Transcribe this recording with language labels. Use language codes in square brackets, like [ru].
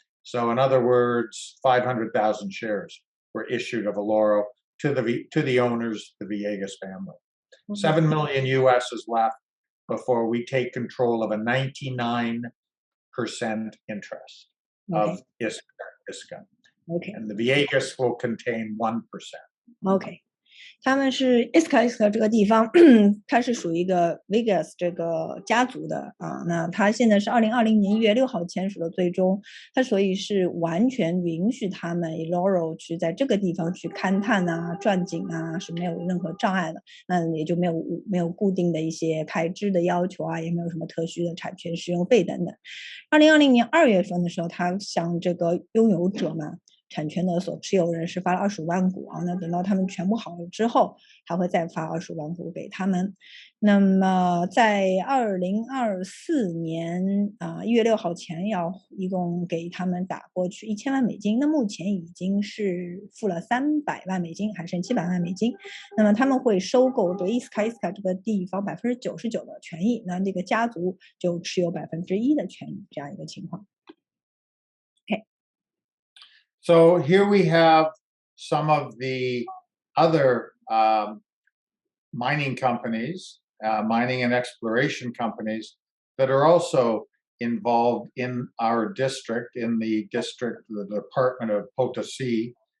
[en] So in other words, 500,000 shares were issued of Elrrf to the owners, the Villegas family. 7 million US is left before we take control of a 99% interest of Iska. Okay. And the Villegas will contain 1%. Okay. [zh] 他们是 Iska 这个地方，它是属于一个 Villegas 这个家族的那它现在是2020年1月6号签署的最终，它所以是完全允许他们 Elrrf 去在这个地方去勘探钻井是没有任何障碍的，那也就没有固定的一些排支的要求也没有什么特许的产权使用费等等。 2020年2月份的时候，他向这个拥有者们产权的所持有人是发了25万股那等到他们全部好了之后，还会再发25万股给他们。那么在2024年1月6号前要一共给他们打过去$1000万，那目前已经是付了$300万，还剩$700万。那么他们会收购对Iska 这个地方99%的权益，那这个家族就持有1%的权益，这样一个情况。 [en] So here we have some of the other mining companies, mining and exploration companies that are also involved in our district, the Department of Potosi.